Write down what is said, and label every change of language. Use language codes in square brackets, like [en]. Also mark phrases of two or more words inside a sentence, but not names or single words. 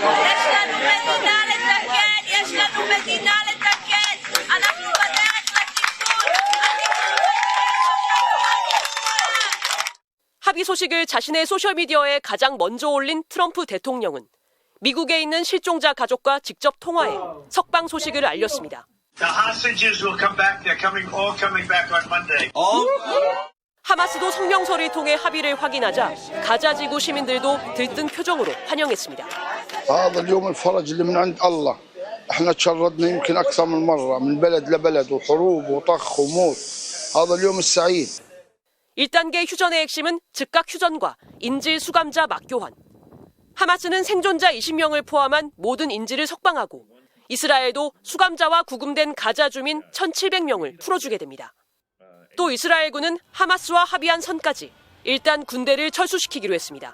[ko] 합의 소식을 자신의 소셜미디어에 가장 먼저 올린 트럼프 대통령은 미국에 있는 실종자 가족과 직접 통화해 석방 소식을 알렸습니다. 하마스도 성명서를 통해 합의를 확인하자 가자 지구 시민들도 들뜬 표정으로 환영했습니다. [ar] هذا اليوم الفرج اللي من عند الله. احنا تشردنا يمكن اكثر من مره من بلد لبلد وحروب وطخ وموت. هذا اليوم السعيد. [ko] 1단계 휴전의 핵심은 즉각 휴전과 인질 수감자 막교환. 하마스는 생존자 20명을 포함한 모든 인질을 석방하고 이스라엘도 수감자와 구금된 가자 주민 1,700명을 풀어주게 됩니다. 또 이스라엘군은 하마스와 합의한 선까지 일단 군대를 철수시키기로 했습니다.